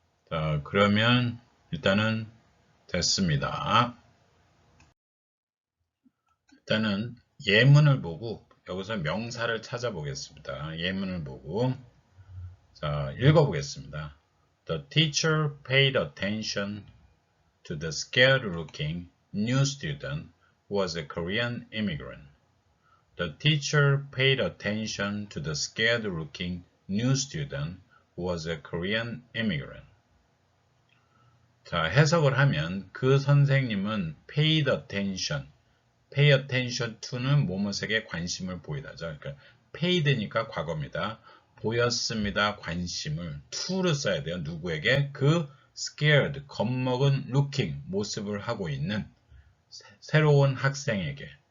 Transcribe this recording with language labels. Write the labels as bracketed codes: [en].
[ko] 자, 그러면 일단은 됐습니다. 일단은 예문을 보고 여기서 명사를 찾아보겠습니다. 예문을 보고 자, 읽어보겠습니다. [en] The teacher paid attention to the scared-looking new student who was a Korean immigrant. The teacher paid attention to the scared-looking new student who was a Korean immigrant. [ko] 자, 해석을 하면 그 선생님은 [en] paid attention, pay attention to [ko] 는 뭐뭐에게 관심을 보이다죠. 그러니까 paid니까 과거입니다. 보였습니다. 관심을 to를 써야 돼요. 누구에게? 그 scared, 겁먹은 looking, 모습을 하고 있는 새로운 학생에게.